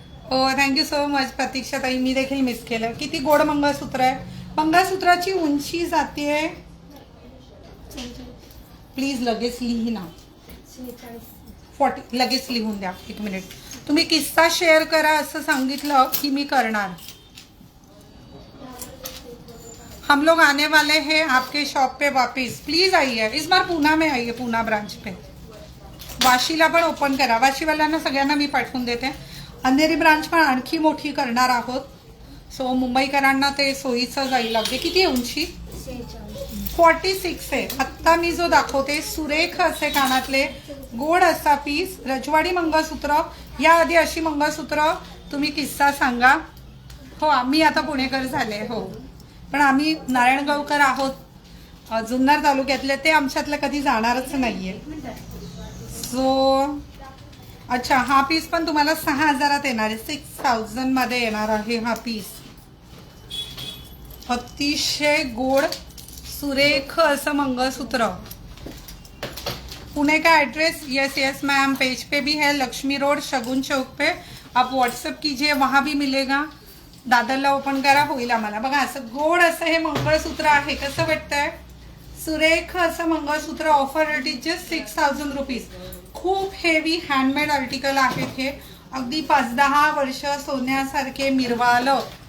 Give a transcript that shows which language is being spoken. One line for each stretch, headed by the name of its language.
Marathi: हो,
English: thank you so much
Marathi: प्रतीक्षा ताई. मी देखील मिस केलं. किती गोड मंगळसूत्र आहे. मंगळसूत्राची उंची जाते. प्लीज लगेच लिही ना. 40 लगेच लिहून द्या. 1 मिनिट. तुम्ही किस्सा शेअर करा असं सांगितलं की मी करणार.
Hindi: हम लोग आने वाले हैं आपके शॉप पे वापस, प्लीज आइए. इस बार पुणे में आइए, पुणे ब्रांच पे.
Marathi: वाशीला पण ओपन करा. वाशीवाल्यांना सगळ्यांना मी पाठवून देते. अंधेरी ब्रांच पण आणखी मोठी करणार आहोत. सो मुंबईकरांना ते सोयीचं जाईल. अगदी किती आहे उंची? 46 आहे. आत्ता मी जो दाखवते सुरेख असे कानातले गोड असा पीस, रजवाडी मंगळसूत्र. याआधी अशी मंगळसूत्र तुम्ही किस्सा सांगा. हो, आम्ही आता पुणेकर झाले. हो, पण आम्ही नारायणगावकर आहोत, जुन्नर तालुक्यातले. ते आमच्यातलं कधी जाणारच नाहीये. सो अच्छा, हा पीस पण तुम्हाला 6,000 येणार आहे. 6,000 मध्ये येणार आहे हा पीस. अतिशय गोड सुरेख असं मंगलसूत्र.
Hindi: पुणे का address?
English: yes yes ma'am,
Hindi: page पे भी है. लक्ष्मी रोड, शगुन चौक पे. आप व्हाट्सअप कीजिए, वहां भी मिलेगा.
Marathi: दादरला ओपन करा, होईल आम्हाला. बघा, असं गोड असं हे मंगळसूत्र आहे. कसं वाटतंय? सुरेख असं मंगळसूत्र.
English: Offer rate is just 6,000 rupees.
Marathi: खूप हेवी हँडमेड आर्टिकल आहेत हे. अगदी 5-10 वर्ष सोन्यासारखे मिरवालं.